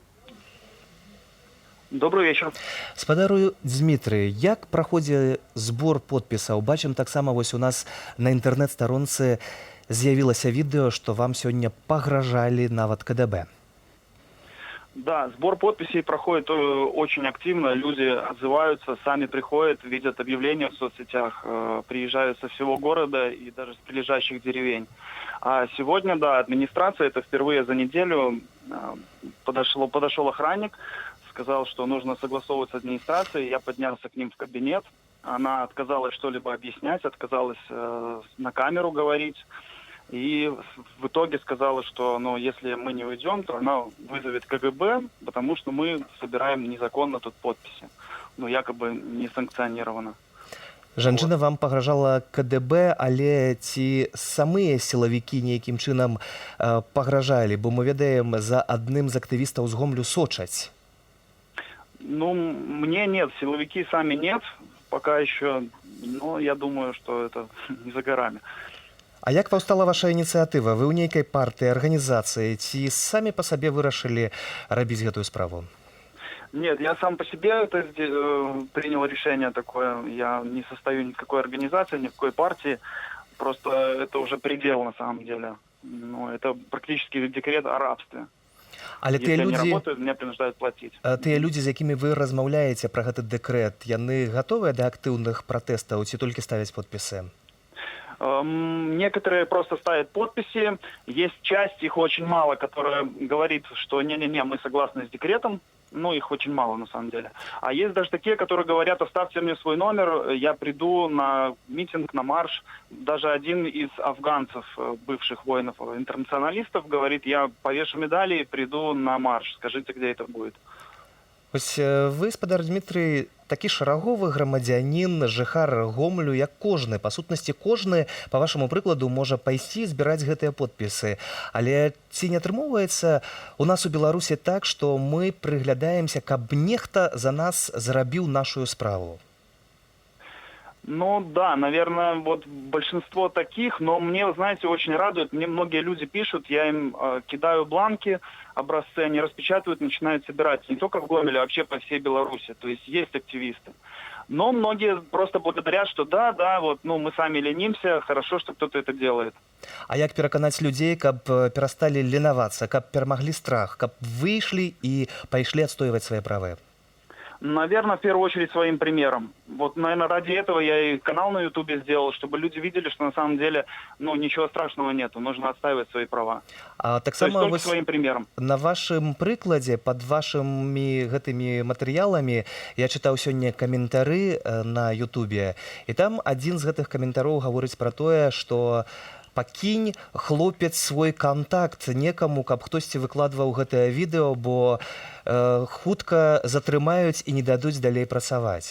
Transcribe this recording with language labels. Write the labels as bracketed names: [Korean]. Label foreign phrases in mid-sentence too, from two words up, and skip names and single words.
[Russian] Добрый вечер. [Belarusian] Спадару Дмітрый, як праходзіць збор подпісаў? Бачым таксама вось у нас на інтэрнэт-старонцы з'явілася відэо, што вам сёння пагражалі нават КДБ. [Russian] Да, сбор подписей проходит очень активно. Люди отзываются, сами приходят, видят объявления в соцсетях, приезжают со всего города и даже с прилежащих деревень. А сегодня, да, администрация, это впервые за неделю, подошел охранник, сказал, что нужно согласовывать с администрацией. Я поднялся к ним в кабинет. Она отказалась что-либо объяснять, отказалась на камеру говорить. И в итоге сказала, что если мы не уйдем, то она вызовет КГБ, потому что мы собираем незаконно тут подписи. Якобы не санкционировано. [Belarusian] Жанчына вам пагражала КДБ, але ці самыя сілавікі нейкім чынам пагражалі? Бо мы ведаем, за адным з актывістаў з Гомлю сочаць. [Russian] Мне нет, силовики сами нет, пока еще, но я думаю, что это не за горами. [Belarusian] А як паўстала ваша ініцыятыва? Вы ў нейкай партыі, арганізацыі, ці самі па сабе вырашылі рабіць гэтую справу? [Russian] Нет, я сам по себе принял решение такое. Я не состою ни в какой организации, ни в какой партии. Просто это уже предел на самом деле. Это практически декрет о рабстве. [Belarusian] Але [Russian] если я не работаю, меня принуждают платить. [Belarusian] Тыя людзі, з якімі вы размаўляеце пра гэты дэкрэт, яны гатовыя да актыўных пратэстаў ці толькі ставяць подпісы? [Russian] Некоторые просто ставят подписи. Есть часть, их очень мало, которая говорит, что не-не-не, мы согласны с декретом. Их очень мало на самом деле. А есть даже такие, которые говорят, оставьте мне свой номер, я приду на митинг, на марш. Даже один из афганцев, бывших воинов-интернационалистов, говорит, я повешу медали и приду на марш. Скажите, где это будет. [Belarusian] Ось вы, спадар Дмітрый, такі шараговы грамадзянін, жыхар Гомлю, як кожны. Па сутнасці, кожны, па вашаму прыкладу, можа пайсці збіраць гэтыя подпісы. Але ці не атрымоўваецца у нас у Беларусі так, што мы прыглядаемся, каб нехта за нас зрабіў нашу справу? [Russian] Да, наверное, большинство таких, но мне, знаете, очень радует, мне многие люди пишут, я им кидаю бланки, образцы, они распечатывают, начинают собирать, не только в Гомеле, а вообще по всей Беларуси, то есть активисты. Но многие просто благодарят, что да, мы сами ленимся, хорошо, что кто-то это делает. [Belarusian] А як пераканаць людзей, каб перасталі ленавацца, каб перамаглі страх, каб выйшлі і пайшлі адстойваць свае правы? [Russian] Наверное, в первую очередь своим примером. Наверное, ради этого я и канал на Ютубе сделал, чтобы люди видели, что на самом деле, ничего страшного нету, нужно отстаивать свои права. Так то есть только своим примером. [Belarusian] На вашым прыкладзе, пад вашымі гэтымі матэрыяламі, я чытаў сёння каментары на Ютубе, і там адзін з гэтых каментароў гаворыць пра тое, што пакінь, хлопец, свой контакт некаму, каб хтосьці выкладваў гэтае відэо, бо хутка затрымаюць і не дадуць далей працаваць.